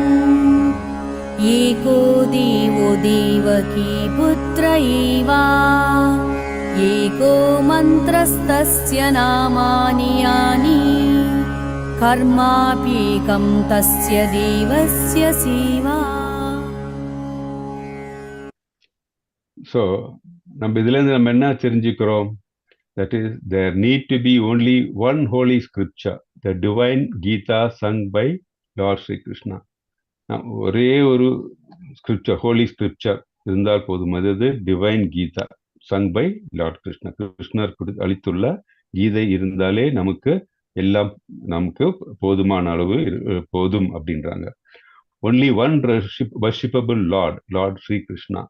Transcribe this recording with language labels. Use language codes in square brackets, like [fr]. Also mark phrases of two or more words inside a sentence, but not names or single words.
[sa] एको देवो देवकी पुत्र एव एको मन्त्रस्तस्य नामानि यानि कर्माप्येकं तस्य देवस्य सेवा. [ta] ஸோ நம்ம இதுலேருந்து நம்ம என்ன தெரிஞ்சுக்கிறோம்? [en] That is, there need to be only one holy scripture, the divine Gita sung by Lord Sri Krishna. [ta] ஒரே ஒரு ஸ்கிரிப்சர், [en] holy scripture [ta] இருந்தால் போதும். [en] அது divine Gita sung by Lord Krishna. [ta] கிருஷ்ணர் அளித்துள்ள கீதை இருந்தாலே எல்லாம் நமக்கு போதுமான அளவு போதும் அப்படின்றாங்க. [en] only one worshippable Lord Sri Krishna.